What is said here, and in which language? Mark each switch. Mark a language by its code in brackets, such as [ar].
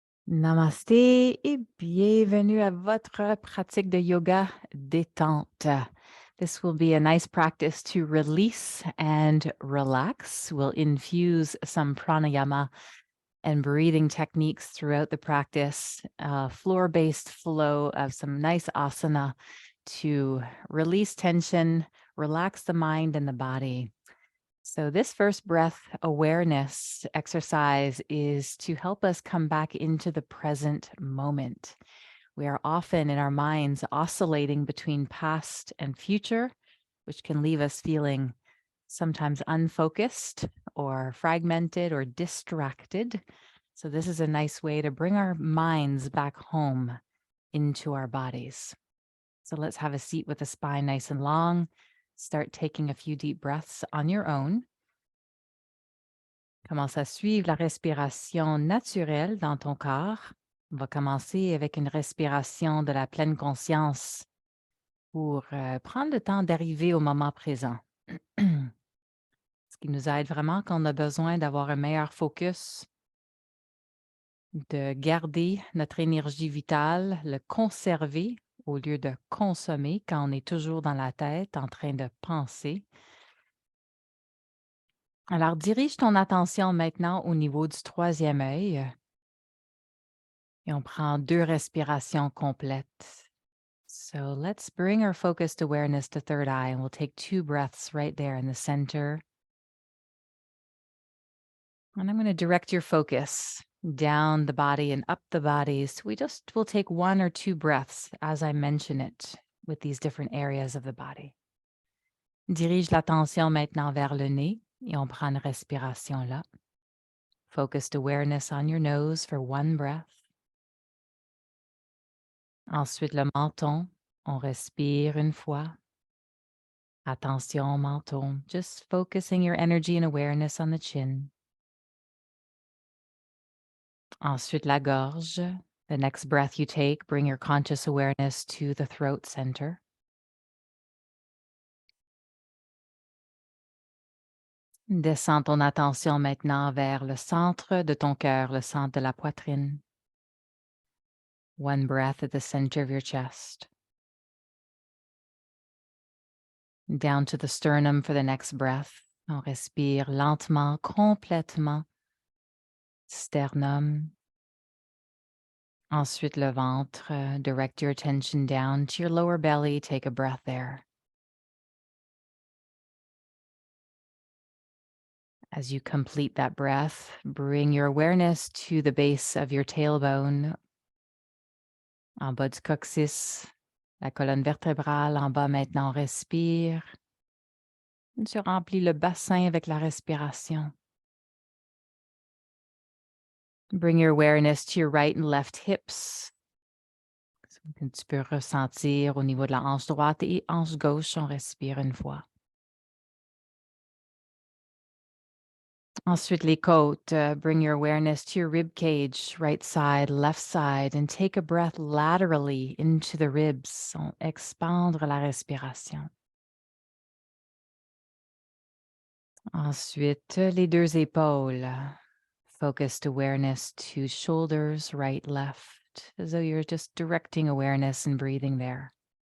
[fr] Namasté et bienvenue à votre pratique de yoga détente. [en] This will be a nice practice to release and relax. We'll infuse some pranayama and breathing techniques throughout the practice, floor-based flow of some nice asana to release tension, relax the mind and the body. So, this first breath awareness exercise is to help us come back into the present moment. We are often in our minds oscillating between past and future, which can leave us feeling sometimes unfocused or fragmented or distracted. So, this is a nice way to bring our minds back home into our bodies. So, let's have a seat with the spine nice and long. Start taking a few deep breaths on your own. [fr] Commence à suivre la respiration naturelle dans ton corps. On va commencer avec une respiration de la pleine conscience pour prendre le temps d'arriver au moment présent. Ce qui nous aide vraiment quand on a besoin d'avoir un meilleur focus, de garder notre énergie vitale, le conserver au lieu de consommer quand on est toujours dans la tête en train de penser. Alors, dirige ton attention maintenant au niveau du troisième œil. Et on prend 2 respirations complètes. [en] So let's bring our focused awareness to third eye, and we'll take 2 breaths right there in the center. And I'm going to direct your focus down the body and up the body. So we'll take 1 or 2 breaths as I mention it with these different areas of the body. [fr] Dirige l'attention maintenant vers le nez et on prend une respiration là. [en] Focused awareness on your nose for 1 breath. [fr] Ensuite, le menton, on respire une fois. Attention au menton, [en] just focusing your energy and awareness on the chin. [fr] Ensuite, la gorge. [en] The next breath you take, bring your conscious awareness to the throat center. [fr] Descends ton attention maintenant vers le centre de ton cœur, le centre de la poitrine. [en] 1 breath at the center of your chest. Down to the sternum for the next breath. [fr] On respire lentement, complètement. Sternum. Ensuite, le ventre. [en] Direct your attention down to your lower belly. Take a breath there. As you complete that breath, bring your awareness to the base of your tailbone, [fr] en bas du coccyx, la colonne vertébrale en bas maintenant, on respire. Tu remplis le bassin avec la respiration. [en] Bring your awareness to your right and left hips. [fr] Tu peux ressentir au niveau de la hanche droite et hanche gauche, on respire une fois. Ensuite, les côtes. [en] Bring your awareness to your rib cage, right side, left side, and take a breath laterally into the ribs. [fr] On expandre la respiration. Ensuite, les 2 épaules. [en] Focused awareness to shoulders, right, left, as though you're just directing awareness and breathing there.